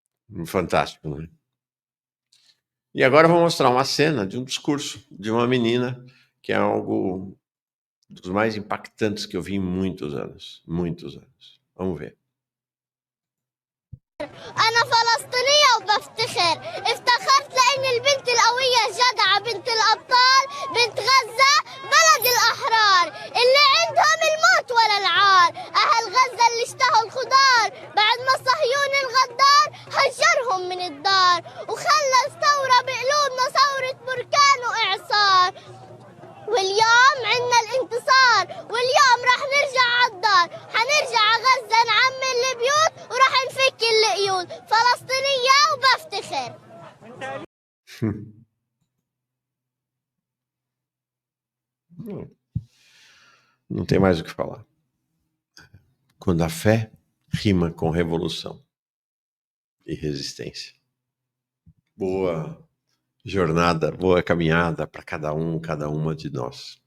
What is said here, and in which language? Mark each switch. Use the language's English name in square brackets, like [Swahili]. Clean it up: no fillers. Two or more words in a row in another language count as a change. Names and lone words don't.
[Portuguese] Fantástico, né? E agora eu vou mostrar uma cena de um discurso de uma menina que é algo dos mais impactantes que eu vi em muitos anos. Muitos anos. Vamos ver. [Arabic] أنا فلسطينية وبفتخر، افتخرت لأن البنت القوية الجدعة بنت الأبطال بنت غزة بلد الأحرار اللي عندهم الموت ولا العار. أهل غزة اللي اشتهوا الخضار بعد ما صهيون الغدار هجرهم من الدار وخلى الثورة بقلوبنا ثورة بركان وإعصار. واليوم عنا الانتصار، واليوم رح نرجع عالدار، حنرجع غزة نعمر البيوت وراح نفك القيود. فلسطينية وبفتخر. [Portuguese] Não tem mais o que falar. Quando a fé rima com revolução e resistência. Boa jornada, boa caminhada para cada uma de nós.